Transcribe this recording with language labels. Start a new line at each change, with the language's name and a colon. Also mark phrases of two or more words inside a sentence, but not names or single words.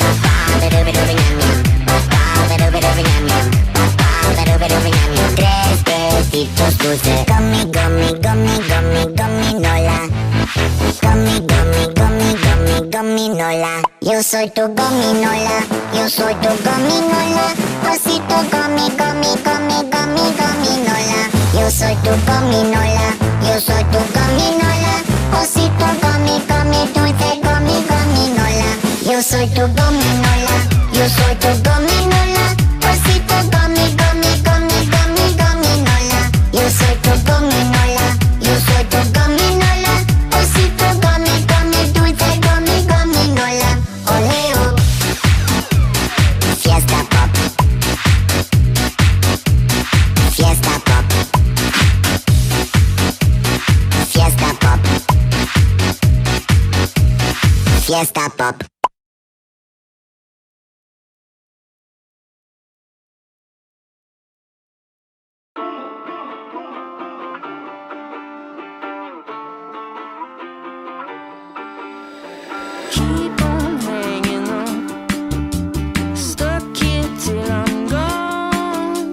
Spanish: Tres besitos dulces. Gummy, gummy, gummy, gummy, gominola. Gummy, gummy, gummy, gummy, gominola. Yo soy tu gominola, yo soy tu gominola, osito gomi, gomi, gomi, gomi, gominola. Yo soy tu gominola, yo soy tu gominola, osito gomi, gomi, dulce gomi, gominola. Yo soy tu gominola, yo soy tu gominola, osito gomi, gomi, gomi, gomi, gominola. Yo soy tu gominola, yo soy tu gominola, osito gomi, gomi, dulce gomi, gominola. Oleo, fiesta pop, fiesta pop, fiesta pop, fiesta pop.
English: Keep on hanging on, stuck here till I'm gone.